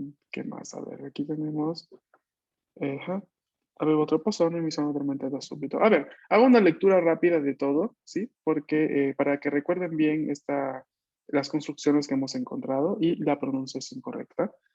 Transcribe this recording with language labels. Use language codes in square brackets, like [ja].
[es] ¿Qué más? A ver, aquí tenemos... Ajá. [it] Avevo troppo sonno e mi sono addormentata subito. [es] A ver, hago una lectura rápida de todo, ¿sí? Porque para que recuerden bien las construcciones que hemos encontrado y la pronunciación correcta.